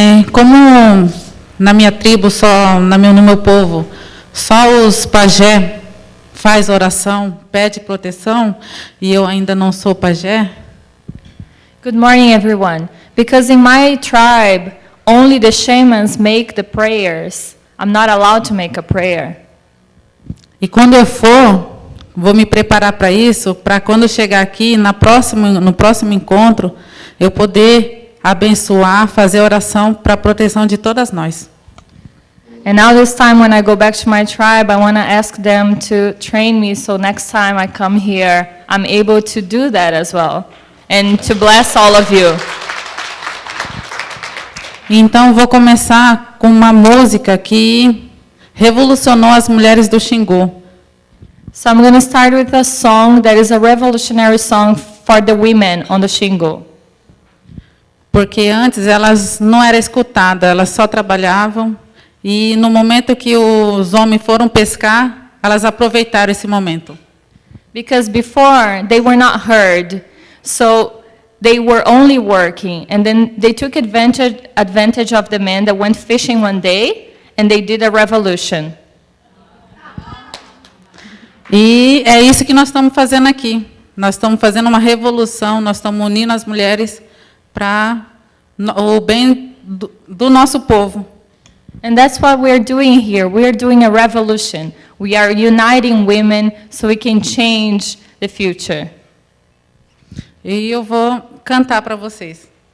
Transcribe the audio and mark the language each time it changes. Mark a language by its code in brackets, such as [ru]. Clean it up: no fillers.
[pt] Como na minha tribo, no meu povo, só os pajé faz oração, pede proteção, e eu ainda não sou pajé. [en] Good morning, everyone. Because in my tribe, only the shamans make the prayers. I'm not allowed to make a prayer. [pt] E quando eu for, vou me preparar para isso, para quando chegar aqui, no próximo encontro, eu poder abençoar, fazer oração para a proteção de todas nós. [en] And now this time when I go back to my tribe, I want to ask them to train me so next time I come here, I'm able to do that as well. And to bless all of you. [pt] Então vou começar com uma música que revolucionou as mulheres do Xingu. [en] So I'm going to start with a song that is a revolutionary song for the women on the Xingu. [pt] Porque antes elas não eram escutadas, elas só trabalhavam, e no momento que os homens foram pescar, elas aproveitaram esse momento. [en] Because before they were not heard, so they were only working, and then they took advantage of the men that went fishing one day, and they did a revolution. [pt] E é isso que nós estamos fazendo aqui. Nós estamos fazendo uma revolução, nós estamos unindo as mulheres para o bem do nosso povo. [en] And that's what we are doing here. We are doing a revolution. We are uniting women so we can change the future. [pt] E eu vou cantar para vocês.